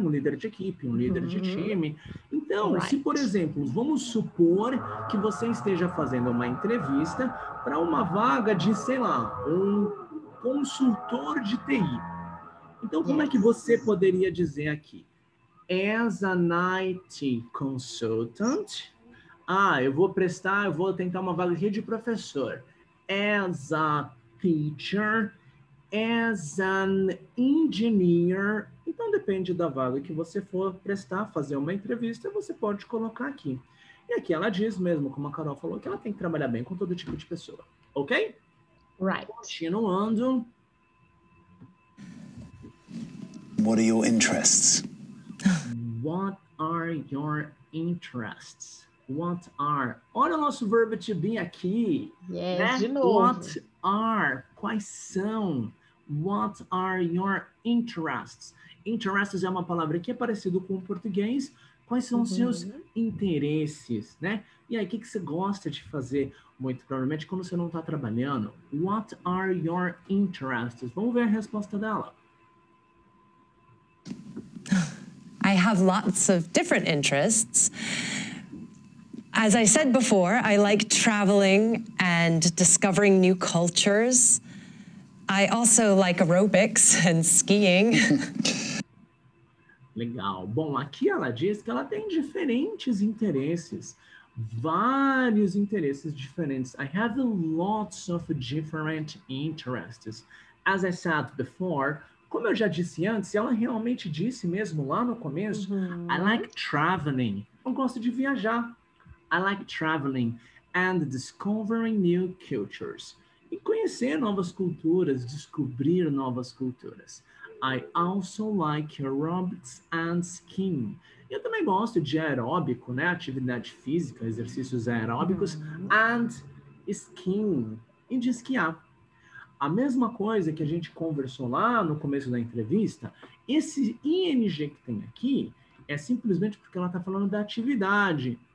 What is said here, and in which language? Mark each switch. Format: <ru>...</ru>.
<pt>Um líder de equipe, um líder de time. Então, se, por exemplo, vamos supor que você esteja fazendo uma entrevista para uma vaga de, sei lá, um consultor de TI. Então, como é que você poderia dizer aqui?</pt> <en>As an IT consultant,</en> <pt>eu vou tentar uma vaga aqui de professor.</pt> <en>As a teacher, as an engineer.</en> <pt>Então, depende da vaga que você for prestar, fazer uma entrevista, você pode colocar aqui. E aqui ela diz mesmo, como a Carol falou, que ela tem que trabalhar bem com todo tipo de pessoa. Ok?</pt> <en>Right.</en> <pt>Continuando.</pt> <en>What are your interests? What are your interests? What are?</en> <pt>Olha o nosso verbo to be aqui.</pt> <en>Yes,</en> <pt>né? de novo.</pt> <en>What are?</en> <pt>Quais são?</pt> <en>What are your interests?</en> <pt>Interests é uma palavra que é parecido com o português. Quais são os seus interesses, né? E aí, o que você gosta de fazer? Muito provavelmente quando você não está trabalhando.</pt> <en>What are your interests?</en> <pt>Vamos ver a resposta dela.</pt> <en>I have lots of different interests. As I said before, I like traveling and discovering new cultures. I also like aerobics and skiing.</en> <pt>Legal. Bom, aqui ela diz que ela tem diferentes interesses. Vários interesses diferentes.</pt> <en>I have lots of different interests. As I said before,</en> <pt>como eu já disse antes, ela realmente disse mesmo lá no começo,</pt> <en>I like traveling.</en> <pt>Eu gosto de viajar.</pt> <en>I like traveling and discovering new cultures.</en> <pt>E conhecer novas culturas, descobrir novas culturas.</pt> <en>I also like aerobics and skiing.</en> <pt>Eu também gosto de aeróbico, né? Atividade física, exercícios aeróbicos,</pt> <en>and skiing,</en> <pt>e de esquiar. A mesma coisa que a gente conversou lá no começo da entrevista, esse ing que tem aqui é simplesmente porque ela está falando da atividade.</pt>